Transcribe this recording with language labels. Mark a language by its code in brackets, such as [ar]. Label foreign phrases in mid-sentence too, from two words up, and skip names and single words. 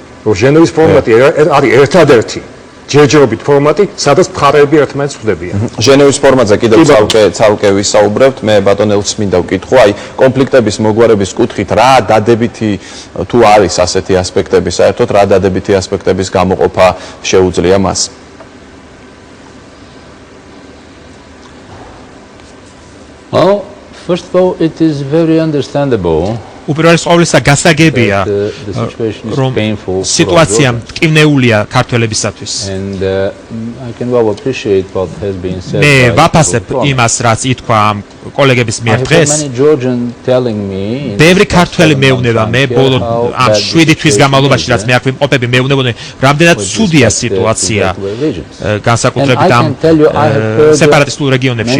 [ka] რომ ჟენევის ფორმატი არის ერთადერთი ჯერჯერობით ფორმატი, სადაც მხარეები ერთმანეთს ხვდებიან. ჟენევის ფორმატზე კიდევ ცალკე ვისაუბრებთ. მე ბატონელს მინდა ვკითხო, აი კონფლიქტების მოგვარების კუთხით რა დადებითი თუ არის ასეთი ასპექტები, საერთოდ რა დადებითი ასპექტების გამოყოფა შეუძლია მას? [en] Well, first of all, it is very understandable. [ka] უპირველეს ყოვლისა გასაგებია, რომ სიტუაცია მტკივნეულია ქართველებისათვის. მე ვაფასებ იმას, რაც ითქვა ამ კოლეგების მიერ დღეს. ბევრი ქართველი მეუბნება მე ბოლო ამ 7 თვის განმავლობაში, რაც მე აქ ვიმყოფები, მეუბნებოდნენ, რამდენად ცუდია სიტუაცია განსაკუთრებით ამ სეპარატისტულ რეგიონებში.